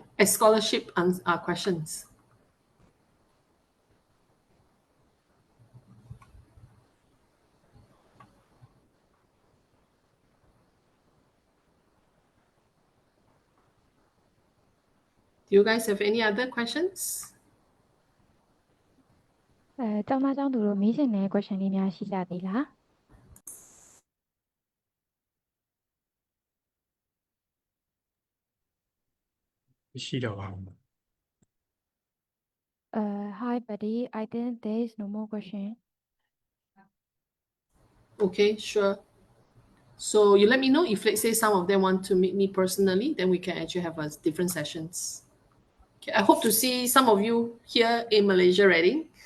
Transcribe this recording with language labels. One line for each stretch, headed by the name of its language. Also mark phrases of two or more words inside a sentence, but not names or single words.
English: Scholarship questions. Do you guys have any other questions?
Burmese: ကျောင်းသားကျောင်းသူတို့မေးချင်တဲ့ question လေးများရှိကြသေးလား မရှိတော့ပါဘူး
English: Hi buddy I think there is no more question Okay, sure. So you let me know if, let's say, some of them want to meet me personally, then we can actually have different sessions. Okay, I hope to see some of you here in Malaysia Reading.